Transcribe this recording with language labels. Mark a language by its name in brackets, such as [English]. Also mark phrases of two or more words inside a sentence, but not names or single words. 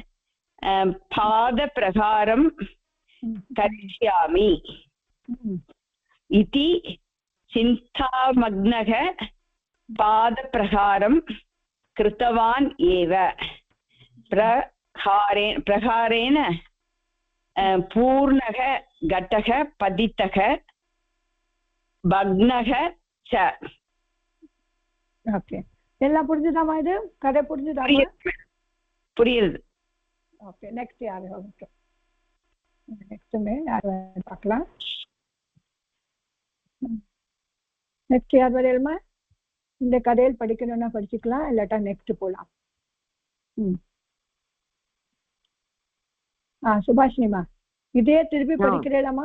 [Sanskrit] पादप्रहारं करिष्यामि इति चिन्तामग्नः पादप्रहारं कृतवान् एव प्रहारेण पूर्णः घटः पतितः भग्नः च [Tamil] ஓகே எல்லாம் புரிஞ்சுதாமா இது கதை புரிஞ்சுதாமா புரியுது [English] okay next [Tamil] யாரு [English] okay next [Tamil] யார் பார்க்கலாம் நெக்ஸ்ட் யார் வரையல்மா இந்த கதையில் படிக்கணும்னா படிச்சுக்கலாம் இல்லாட்டா நெக்ஸ்ட் போலாம் சுபாஷினிமா இதே திருப்பி படிக்கிறேலாமா